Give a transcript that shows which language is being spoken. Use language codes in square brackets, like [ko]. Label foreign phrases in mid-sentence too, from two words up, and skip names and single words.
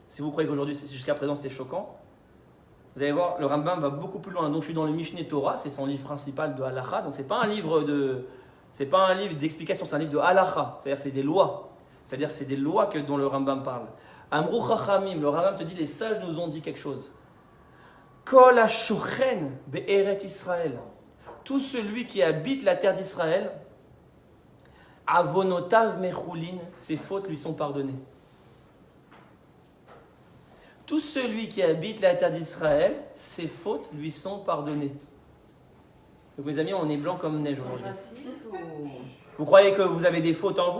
[fr] Si vous croyez qu'aujourd'hui, jusqu'à présent, c'était choquant, vous allez voir, le Rambam va beaucoup plus loin. Donc, je suis dans le Mishneh Torah, c'est son livre principal de Halacha. Donc, c'est pas un livre d'explication, c'est un livre de Halacha. C'est-à-dire, c'est des lois. C'est-à-dire, c'est des lois dont le Rambam parle. [he] אמרו חכמים, [fr] le Rambam te dit, les sages nous ont dit quelque chose. [he] כל השוכן בארץ ישראל. [fr] Tout celui qui habite la terre d'Israël, [he] עוונותיו מחולין, [fr] ses fautes lui sont pardonnées. Tout celui qui habite la terre d'Israël, ses fautes lui sont pardonnées. Donc mes amis, on est blanc comme neige aujourd'hui. Vous croyez que vous avez des fautes en vous ?